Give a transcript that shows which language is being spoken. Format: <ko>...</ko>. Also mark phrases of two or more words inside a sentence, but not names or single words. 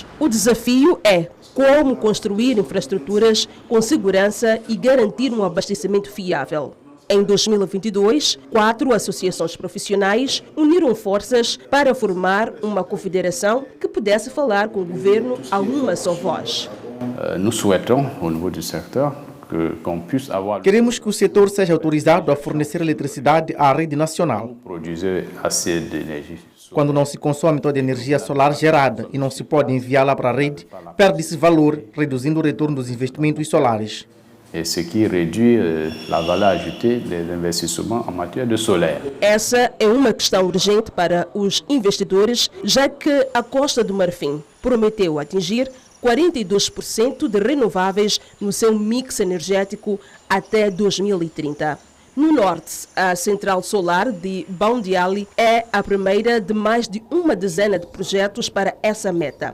<pt>O desafio é como construir infraestruturas com segurança e garantir um abastecimento fiável. Em 2022, 4 associações profissionais uniram forças para formar uma confederação que pudesse falar com o governo a uma só voz.</pt> <fr>Nous souhaitons, au niveau du secteur,</fr> <pt>Queremos que o setor seja autorizado a fornecer eletricidade à rede nacional. Quando não se consome toda a energia solar gerada e não se pode enviá-la para a rede, perde-se valor, reduzindo o retorno dos investimentos solares.</pt> <fr>Ce qui réduit la valeur ajoutée des investissements en matière de solaire.</fr> <pt>Essa é uma questão urgente para os investidores, já que a Costa do Marfim prometeu atingir 42% de renováveis no seu mix energético até 2030. No norte, a central solar de Boundiali é a primeira de mais de uma dezena de projetos para essa meta.</pt>